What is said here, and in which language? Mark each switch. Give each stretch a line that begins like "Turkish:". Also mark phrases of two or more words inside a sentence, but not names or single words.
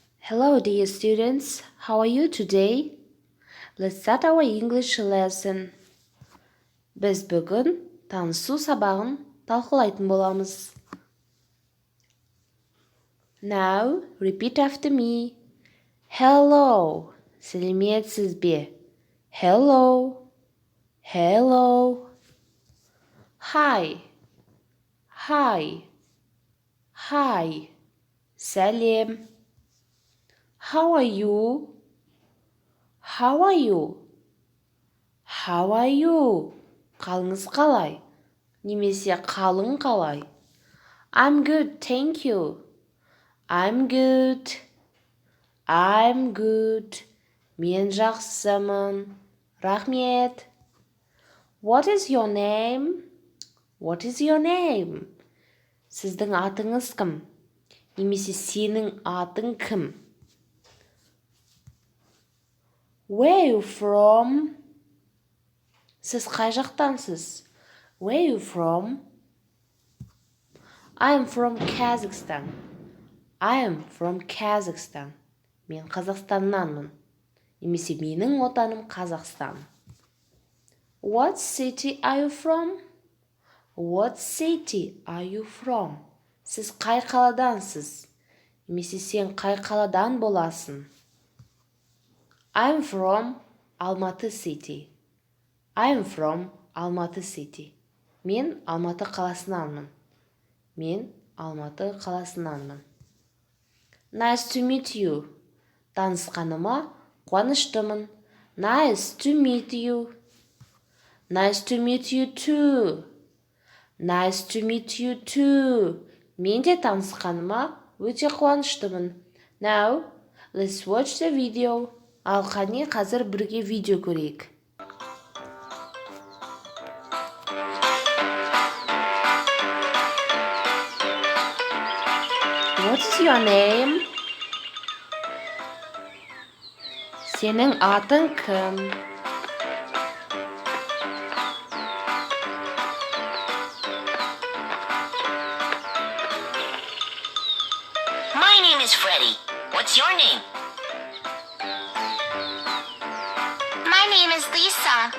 English: Hello, dear students. How are you today? Let's start our English lesson.
Kazakh: Біз бүгін танысу сабағын талқылайтын боламыз.
English: Now, repeat after me. Hello.
Kazakh: Сәлеметсіз бе?
English: Hello. Hello. Hi. Hi. Hi. Сәлем. How are you? How are you? How are you?
Kazakh: Қалыңыз қалай? Немесе қалың қалай?
English: I'm good, thank you. I'm good. I'm good.
Kazakh: Мен жақсымын. Рахмет.
English: What is your name? What is your name?
Kazakh: Сіздің атыңыз кім? Немесе сенің атың кім?
English: Where you from?
Kazakh: Сіз қай жақтансыз?
English: Where you from? I am from Kazakhstan. I am from Kazakhstan.
Kazakh: Мен Қазақстаннанмын. Немесе менің отаным Қазақстан.
English: What city are you from? What city are you from?
Kazakh: Сіз қай қаладансыз? Немесе сен қай қаладан боласың?
English: I'm from Алматы city. I'm from Алматы city.
Kazakh: Мен Алматы қаласынанмын. Мен Алматы қаласынанмын.
English: Nice to meet you.
Kazakh: Танысқаныма қуаныштымын.
English: Nice to meet you. Nice to meet you too. Nice to meet you too.
Kazakh: Мен де танысқаныма өте қуаныштымын.
English: Now, let's watch the video.
Kazakh: Ал қане қазір бірге видео көрейік.
English: What's your name?
Kazakh: Сенің атың кім?
English: My name is Freddie. What's your name? My name is Lisa.